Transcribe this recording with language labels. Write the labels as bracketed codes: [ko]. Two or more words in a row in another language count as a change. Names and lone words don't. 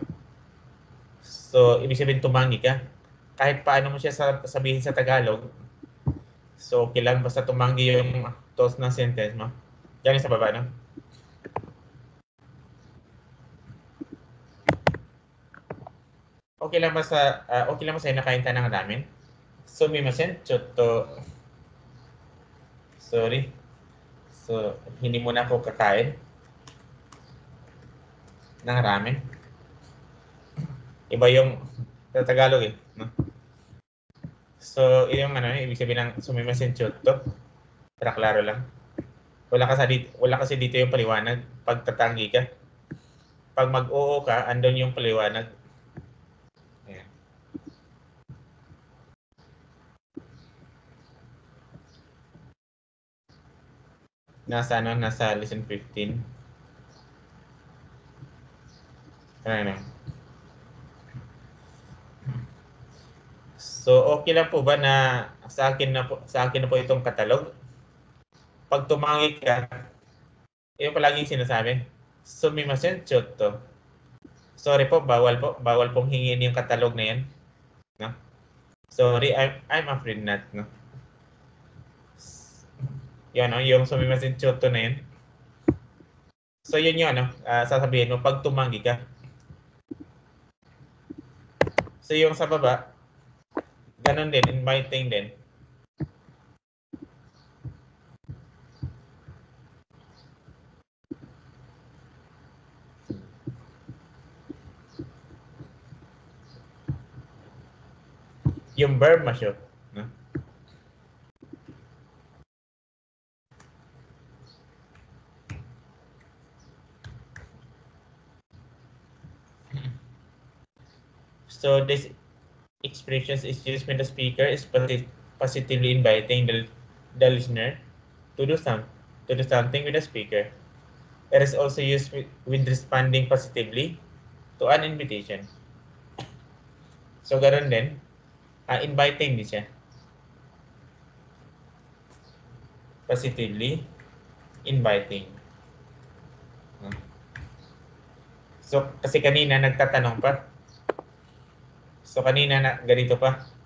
[tl] So, ibig sabihin tumanggi ka. Kahit paano mo siya sabihin sa Tagalog, so okay lang basta tumanggi yung toast ng sentence mo. Yan sa baba, no? Okay lang ba sa'yo nakain ka ng ramen? [ja] すみません、ちょっと. [tl] Sorry. So, hindi muna ako kakain ng ramen. Iba yung sa Tagalog eh. No? So, yung ibig sabihin ng [ja] すみません、ちょっと. [tl] Para klaro lang. Wala kasi dito yung paliwanag pag tatanggi ka. Pag mag-oo ka, andun yung paliwanag. Ayan. Nasa lesson 15. Ano? So, okay lang po ba na sa akin na po itong katalog? Pag tumanggi ka, yung palaging sinasabi, [ja] すみません、ちょっと. [tl] Sorry po, bawal pong hingin yung katalog na yan. [en] No? Sorry, I'm afraid not. No? [tl] Yan, no? Yung [ja] すみません、ちょっと [tl] na yan. So, yun yung sasabihin mo pag tumanggi ka. So, yung sa baba, ganun din, inviting din. Yung verb masyo. No? [en] So, this expression is used when the speaker is positively inviting the listener to do something with the speaker. It is also used with responding positively to an invitation. So, [tl] ganoon din. Inviting din siya. [en] Positively inviting. [tl] So, kasi kanina nagtatanong pa. So, kanina ganito pa.